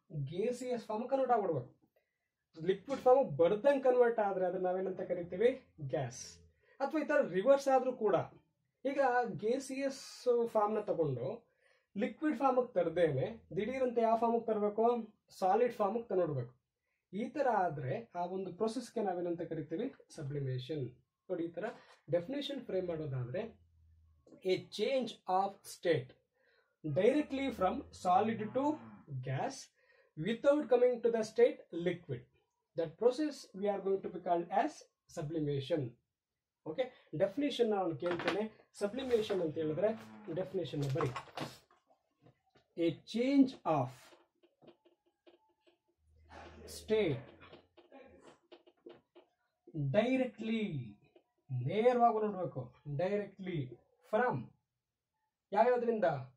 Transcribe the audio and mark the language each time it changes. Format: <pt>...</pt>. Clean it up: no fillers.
<kn>Gaseous form convert ಆಗ್ಬಿಡ್ಬೇಕು. Liquid form ಬರ್ದಂಗೆ convert ಆದ್ರೆ ಅದನ್ನ ನಾವೇನಂತ ಕರಿತೀವಿ? ಗ್ಯಾಸ್. ಅಥವಾ ಈ ತರ ರಿವರ್ಸ್ ಆದ್ರೂ ಕೂಡ, ಈಗ ಗೇಸಿಯಸ್ ಫಾರ್ಮ್ನ ತಗೊಂಡು ಲಿಕ್ವಿಡ್ ಫಾರ್ಮ್ಗೆ ತರದೇನೆ ದಿಢೀರಂತ ಯಾವ ಫಾರ್ಮ್ಗೆ ತರಬೇಕು? ಸಾಲಿಡ್ ಫಾರ್ಮ್ಗೆ ತಂದ್ಬಿಡ್ಬೇಕು. ಈ ತರ ಆದ್ರೆ ಆ ಒಂದು ಪ್ರೊಸೆಸ್ಗೆ ನಾವೇನಂತ ಕರಿತೀವಿ? ಸಬ್ಲಿಮೇಷನ್. ನೋಡಿ, ಈ ತರ ಡೆಫಿನೇಷನ್ ಫ್ರೇಮ್ ಮಾಡೋದಾದ್ರೆ,</kn> <en>A change of state directly from solid to gas without coming to the state liquid. That process we are going to be called as sublimation. Okay,</en> <kn>definition ನಾನು ಕೇಳ್ತೇನೆ. sublimation ಅಂತ ಹೇಳಿದ್ರೆ definition ಬರಿ.</kn> <en>A change of state directly,</en> <kn>ನೇರವಾಗಿ ನೋಡಬೇಕು,</kn> <en>directly from</en> <kn>ಯಾವ್ಯಾವುದರಿಂದ?</kn>